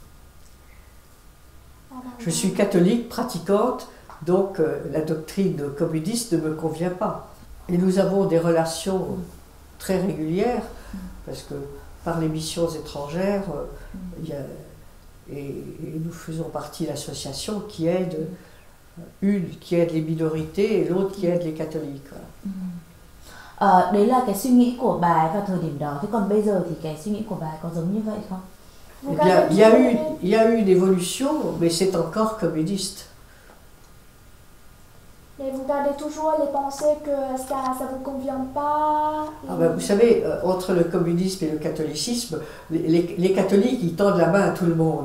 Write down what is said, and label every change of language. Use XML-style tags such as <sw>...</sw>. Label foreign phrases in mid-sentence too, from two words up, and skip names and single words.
<fr>Je suis catholique, pratiquante, donc la doctrine communiste ne me convient pas. Et nous avons des relations très régulières, parce que par les missions étrangères, et nous faisons partie de l'association qui aide, une qui aide les minorités et l'autre qui aide les catholiques.</fr> <vi>Đấy là cái suy nghĩ của bà ấy vào thời điểm đó. Thế còn bây giờ thì cái suy nghĩ của bà ấy có giống như vậy không?</vi> <fr>Eh bien, il y a eu une évolution, mais c'est encore communiste. Mais vous gardez toujours les pensées que ça vous convient pas. Ah ben, vous savez, entre le communisme et le catholicisme, les catholiques, ils tendent la main à tout le monde.</fr>